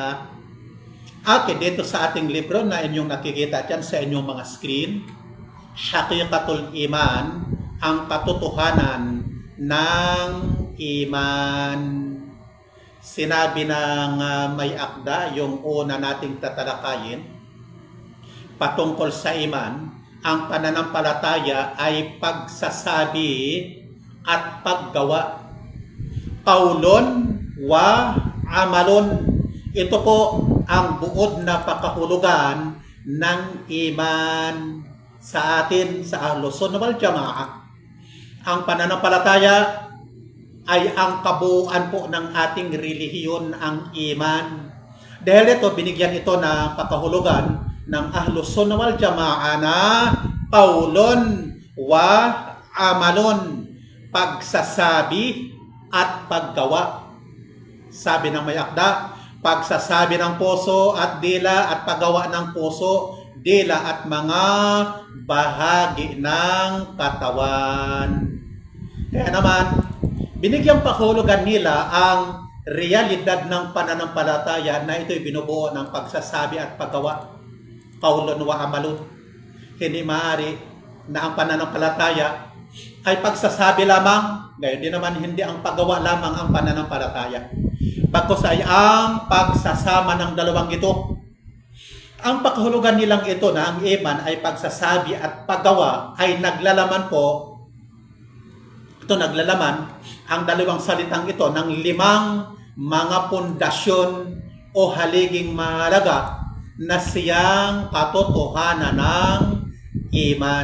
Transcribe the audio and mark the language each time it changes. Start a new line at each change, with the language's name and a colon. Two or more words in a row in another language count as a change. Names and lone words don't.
Filipino: Okay, dito sa ating libro na inyong nakikita dyan sa inyong mga screen, Haqiqatul Iman, ang katotohanan ng iman. Sinabi ng may akda, yung una nating tatalakayin, patungkol sa iman, ang pananampalataya ay pagsasabi at paggawa.
Arabic: قول وعمل.
Filipino: Ito po ang buod na pakahulugan ng iman sa atin sa
Arabic: أهل السنة والجماعة.
Filipino: Ang pananampalataya ay ang kabuuan po ng ating relihiyon, ang iman. Dahil ito, binigyan ito ng pakahulugan ng
Arabic: أهل السنة والجماعة
Filipino: na
Arabic: قول وعمل,
Filipino: pagsasabi at paggawa. Sabi ng may akda, pagsasabi ng puso at dila at paggawa ng puso, dila at mga bahagi ng katawan. Kaya naman, binigyang pakahulugan nila ang realidad ng pananampalataya na ito'y binubuo ng pagsasabi at paggawa.
Arabic: قول وعمل.
Filipino: Hindi maaari na ang pananampalataya ay pagsasabi lamang, gayon din naman hindi ang paggawa lamang ang pananampalataya. Bagkus ay ang pagsasama ng dalawang ito. Ang pakahulugan nilang ito na ang iman ay pagsasabi at paggawa ay naglalaman po, ito naglalaman ang dalawang salitang ito ng 5 mga pundasyon o haliging mahalaga na siyang katotohanan ng iman.